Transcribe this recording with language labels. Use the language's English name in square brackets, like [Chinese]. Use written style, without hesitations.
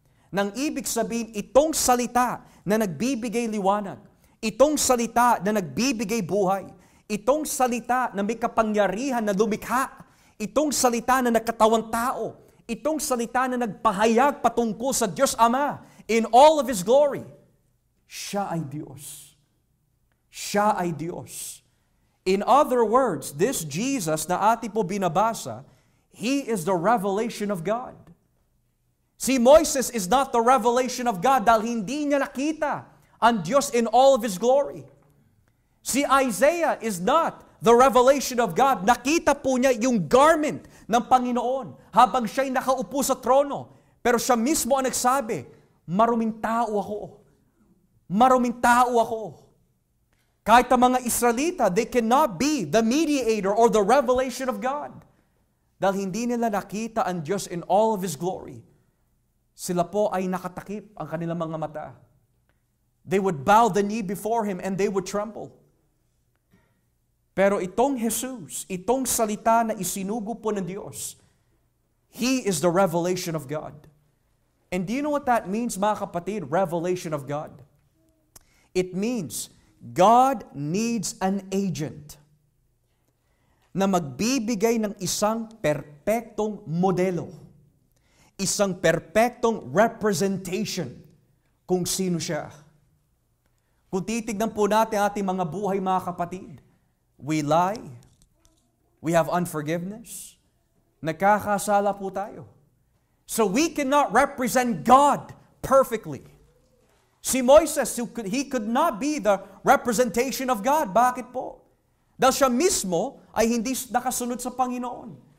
[Filipino] Nang ibig sabihin, itong salita na nagbibigay liwanag, itong salita na nagbibigay buhay, itong salita na may kapangyarihan na lumikha, itong salita na nagkatawang tao, itong salita na nagpahayag patungkol sa Diyos Ama [English] in all of His glory, [Filipino] siya ay Diyos. Siya ay Diyos. [English] In other words, this Jesus [Filipino] na ating po binabasa, [English] He is the revelation of God. Si Moises is not the revelation of God [Filipino] dahil hindi niya nakita ang Diyos [English] in all of His glory. Si Isaiah is not the revelation of God. [Filipino] Nakita po niya yung garment ng Panginoon habang siya'y nakaupo sa trono. Pero siya mismo ang nagsabi, maruming tao ako. Maruming tao ako. [English] Kahit ang mga Israelita, they cannot be the mediator or the revelation of God. [Filipino] Dahil hindi nila nakita ang Diyos [English] in all of His glory. [Filipino] Sila po ay nakatakip ang kanilang mga mata. [English] They would bow the knee before Him and they would tremble. [Filipino] Pero itong Jesus, itong salita na isinugo po ng Diyos, [English] He is the revelation of God. And do you know what that means, [Filipino] mga kapatid? [English] Revelation of God. It means God needs an agent [Filipino] na magbibigay ng isang perpektong modelo, isang perpektong representation kung sino siya. Kung titignan po natin ating mga buhay, mga kapatid, [English] we lie, we have unforgiveness, [Filipino] nagkakasala po tayo. [English] So we cannot represent God perfectly. Si Moises, he could not be the representation of God. [Filipino] Bakit po? Dahil siya mismo ay hindi nakasunod sa Panginoon.